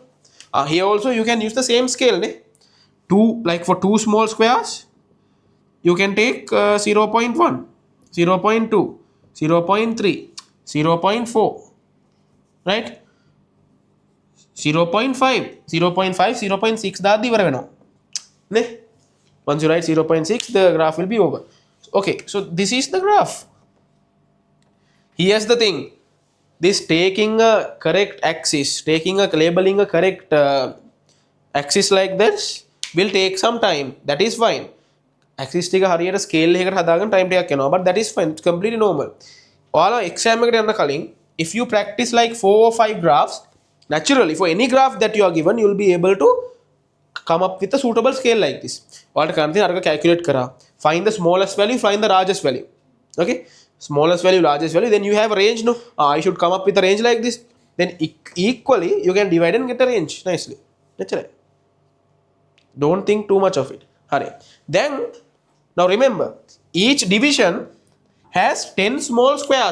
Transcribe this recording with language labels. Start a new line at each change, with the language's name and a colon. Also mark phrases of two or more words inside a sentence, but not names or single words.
English: Here also you can use the same scale. Ne? Like for two small squares, you can take 0.1, 0.2, 0.3, 0.4, right?
Sinhala: 0.5, 0.5, 0.6 දාද්දි ඉවර වෙනවා. නේ?
English: Once you write 0.6, the graph will be over. Okay, so this is the graph. Here's the thing. This taking a correct axis, labeling a correct axis like this will take some time. That is fine.
Sinhala: Axis ටික හරියට scale එකකට හදාගන්න time ටිකක් යනවා.
English: But that is fine. It's completely normal.
Sinhala: ඔයාලා exam එකට යන්න කලින්
English: if you practice like 4 or 5 graphs, naturally for any graph that you are given, you will be able to come up with a suitable scale like this.
Sinhala: ඔයාලට කරන්න තියෙන අරක calculate කරා.
English: Find the smallest value, find the largest value. Okay, smallest value, largest value, then you have a range. No, I should come up with a range like this. Then equally you can divide and get a range nicely. That's right. Don't think too much of it. Hurry. Then now remember, each division has 10 small squares.